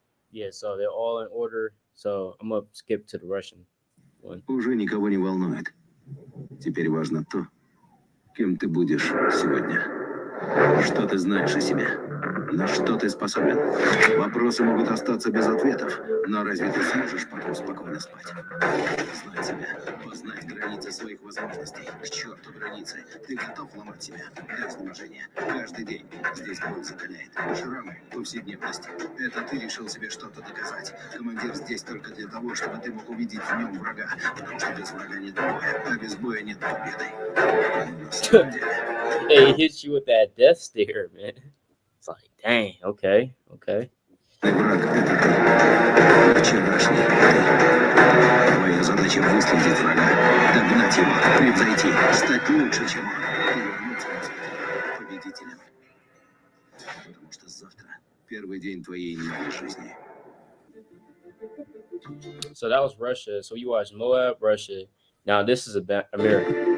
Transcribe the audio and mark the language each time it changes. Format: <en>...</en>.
<en>Yeah, so they're all in order. So I'm gonna skip to the Russian one.</en> <ru>Уже никого не волнует. Теперь важно то, кем ты будешь сегодня. Что ты знаешь о себе? На что ты способен? Вопросы могут остаться без ответов, но разве ты сможешь потом спокойно спать? Знать себя, познать границы своих возможностей. К черту границы. Ты готов ломать себя до изнеможения. Каждый день здесь боль закаляет. Шрамы, повседневность. Это ты решил себе что-то доказать. Командир здесь только для того, чтобы ты мог увидеть в нем врага. Потому что без врага нет боя, а без боя нет победы. На самом деле...</ru> <en>Hey, he hits you with that death stare, man. It's like, dang, okay.</en> <ru>Враг — это ты. Вчерашний ты. Твоя задача — выследить врага, догнать его, превзойти, стать лучше, чем он, и вернуться назад победителем. Потому что завтра первый день твоей новой жизни.</ru> <en>So that was Russia. So you watched Moab, Russia. Now this is about America.</en>